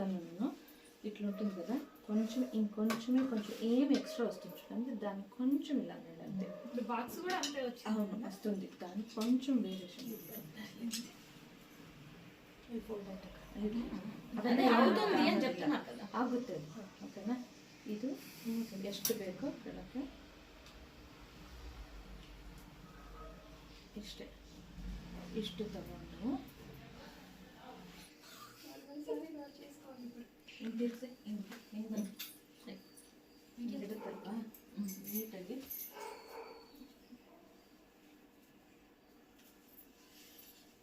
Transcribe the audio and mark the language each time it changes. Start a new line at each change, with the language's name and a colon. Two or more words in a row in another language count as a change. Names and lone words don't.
Telugu: నేను ఇట్లా ఉంటుంది కదా, కొంచెం ఇంకొంచెమే కొంచెం ఏం ఎక్స్ట్రా వస్తుంది చూడండి. దాన్ని కొంచెం ఇలా అంతే. బాక్స్ కూడా అంతే వచ్చింది. అవును, వస్తుంది. దానికి కొంచెం వేరియేషన్ అవుతుంది అని చెప్తున్నా కదా,
Kannada: ಆಗುತ್ತೆ. ಓಕೆನಾ? ಇದು ಎಷ್ಟು ಬೇಕೋ ಕೆಳಕ್ಕೆ ಇಷ್ಟೇ, ಇಷ್ಟು ತಗೊಂಡು ಇಡುತ್ತಲ್ವಾ ನೀಟಾಗಿ